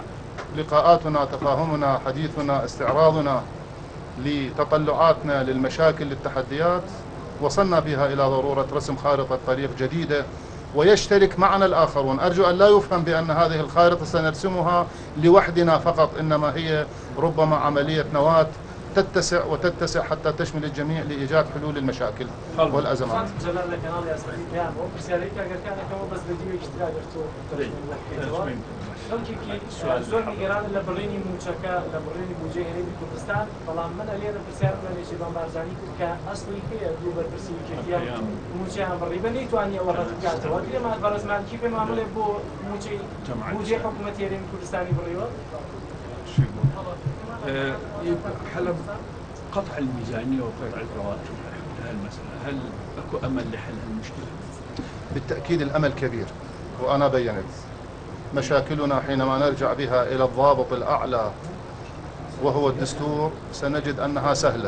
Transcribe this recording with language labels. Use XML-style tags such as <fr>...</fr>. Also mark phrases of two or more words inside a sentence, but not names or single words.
<ar>لقاءاتنا، تفاهمنا، حديثنا، استعراضنا لتطلعاتنا للمشاكل للتحديات وصلنا بها إلى ضرورة رسم خارطة طريق جديدة ويشترك معنا الآخرون. أرجو أن لا يفهم بأن هذه الخارطة سنرسمها لوحدنا فقط، إنما هي ربما عملية نواة تتسع وتتسع حتى تشمل الجميع لإيجاد حلول للمشاكل والأزمات.</ar> <ckb>زۆر نیگەران لە بڕینی موچەکە لە بڕینی بودجێ هەرێمی کوردستان، بەڵام من لێرە پرسیارم لە نێچیروان بارزانی کرد کە ئەسڵی هەیە دوو بەرپرسی کردیان موچەیان بڕی بە نەیتوانی ئەوە ڕەت بکاتەوە. لێمان بەڕێزمانکی پێ مامەڵێ بۆ موچەی بودجێ حکوومەتی هەرێمی کوردستانی بڕیوە.</ckb> <ar>حل قطع الميزانية وقطع الرواتب هالمسألة، هل أكو أمل لحل هالمشكلة؟ بالتأكيد الأمل كبير، وأنا بيّنت مشاكلنا حينما نرجع بها إلى الضابط الأعلى وهو الدستور سنجد أنها سهلة.</ar>